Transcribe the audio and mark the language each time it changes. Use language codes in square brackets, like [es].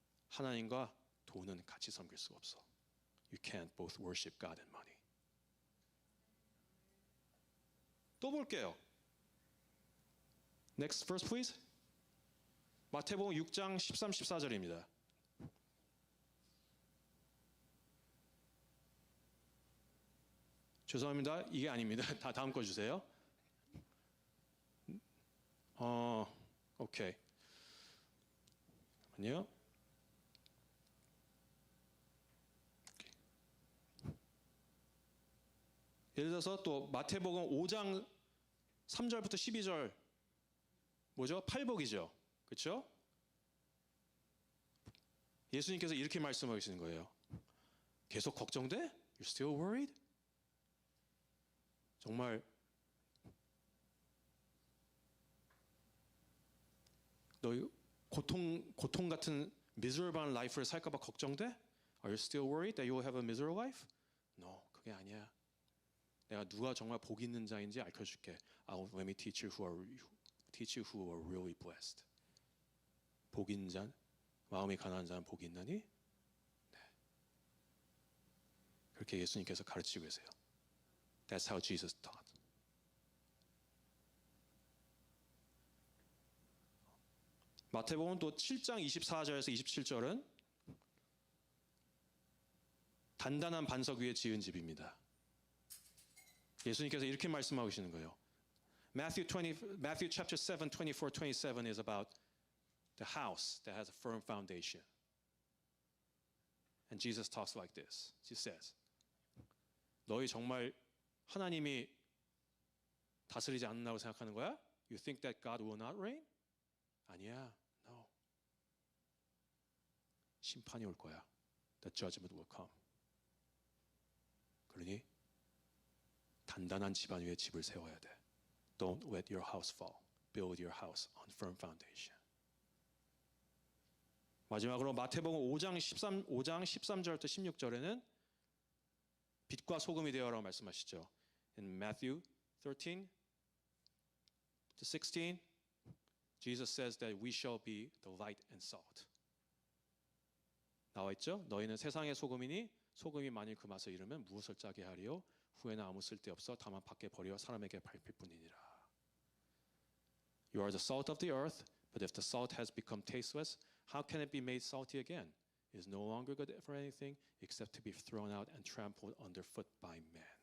[ko] 하나님과 돈은 같이 섬길 수가 없어. [en] You can't both worship God and money. [ko] 또 볼게요. [en] Next verse please. [ko] 마태복음 6장 13, 14절입니다. 죄송합니다. 이게 아닙니다. 다 다음 거 주세요. 오케이. 잠깐만요. 예를 들어서 또 마태복음 5장 3절부터 12절 뭐죠? 팔복이죠. 그렇죠? 예수님께서 이렇게 말씀하시는 거예요. 계속 걱정돼? [en] You're still worried? [ko] 정말 너희 고통 같은 [en] miserable life [ko] 를 살까 봐 걱정돼? [en] Are you still worried that you will have a miserable life? No, [ko] 그게 아니야. 내가 누가 정말 복 있는 자인지 알려줄게. [en] Let me teach you who are really blessed. [ko] 복 있는 자, 마음이 가난한 자는 복이 있나니? 네. 그렇게 예수님께서 가르치고 계세요. [en] That's how Jesus taught. [ko] 마태복음 또 7장 24절에서 27절은 단단한 반석 위에 지은 집입니다. 예수님께서 이렇게 말씀하고 계시는 거예요. [en] Matthew chapter 7, 24, 27 is about the house that has a firm foundation. And Jesus talks like this. He says, [ko] 너희 정말 하나님이 다스리지 않는다고 생각하는 거야? [en] You think that God will not reign? [ko] 아니야. [en] No. [ko] 심판이 올 거야. [en] The judgment will come. [ko] 그러니 단단한 집안 위에 집을 세워야 돼. [en] Don't let your house fall. Build your house on firm foundation. [ko] 마지막으로 마태복음 5장 13절부터 16절에는 빛과 소금이 되어라고 말씀하시죠. [en] In Matthew 13 to 16, Jesus says that we shall be the light and salt. [ko] 나와 있죠? 너희는 세상의 소금이니 소금이 만일 그 맛을 잃으면 무엇을 짜게 하리요? 후에는 아무 쓸데없어 다만 밖에 버려 사람에게 밟힐 뿐이니라. [en] You are the salt of the earth, but if the salt has become tasteless, how can it be made salty again? It is no longer good for anything except to be thrown out and trampled underfoot by men.